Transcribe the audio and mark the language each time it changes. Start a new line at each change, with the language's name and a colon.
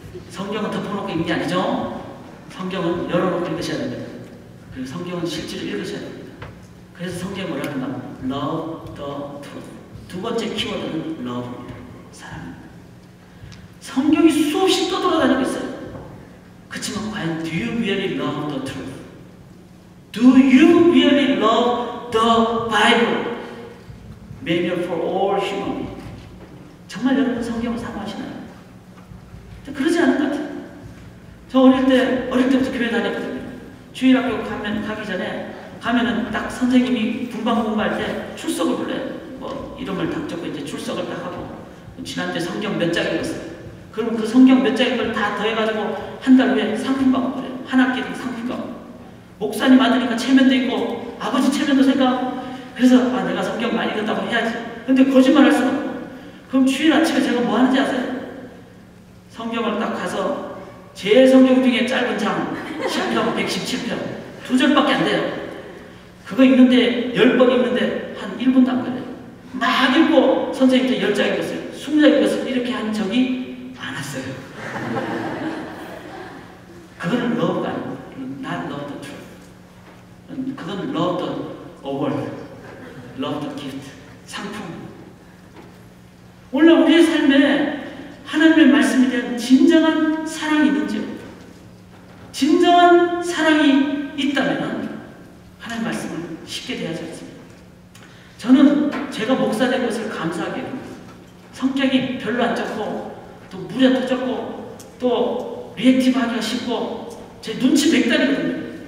Korean: 성경은 덮어놓고 읽는 게 아니죠. 성경은 열어놓고 읽으셔야 됩니다. 그리고 성경은 실제로 읽으셔야 됩니다. 그래서 성경이 뭐라 하는가?
English: Love the truth.
Korean: 두 번째 키워드는 love입니다. 사랑입니다. 성경이 수없이 떠돌아다니고 있어요. 그렇지만 과연
English: do you really love the truth? Do you really love the Bible? Manual for all human beings.
Korean: 정말 여러분 성경을 사모하시나요? 그러지 않은 것 같아요. 저 어릴 때부터 교회 다녔거든요. 주일학교 가기 전에 가면은 딱 선생님이 분방 공부할 때 출석을 불러요. 뭐 이름을 딱 적고 이제 출석을 딱 하고, 지난주에 성경 몇 장 읽었어요. 그럼 그 성경 몇 장인 걸 다 더해가지고 한 달 후에 상품받고 그래요. 한 학기에 상품받고. 목사님 아들니까 체면도 있고 아버지 체면도 생각하고, 그래서 내가 성경 많이 읽었다고 해야지. 근데 거짓말 할 수가 없고. 그럼 주일 아침에 제가 뭐 하는지 아세요? 성경을 딱 가서 제 성경 중에 짧은 장 10편, 117편 2절밖에 안 돼요. 그거 읽는데 10번 읽는데 한 1분도 안 걸려요. 막 읽고 선생님한테 10장 읽었어요. 20장 읽었어요. 이렇게 한 적이 많았어요. 그거는 러브가 아니고
English: not love the truth.
Korean: 그건
English: love the award, love the gift, 상품.
Korean: 원래 우리의 삶에 하나님의 말씀에 대한 진정한 사랑이 있는지요? 진정한 사랑이 있다면 하나님의 말씀을 쉽게 대하지 않습니다. 저는 제가 목사 된 것을 감사하게 됩니다. 성격이 별로 안 좋고 또 무례도 적고 또 리액티브 하기가 쉽고 제 눈치 백달이거든요.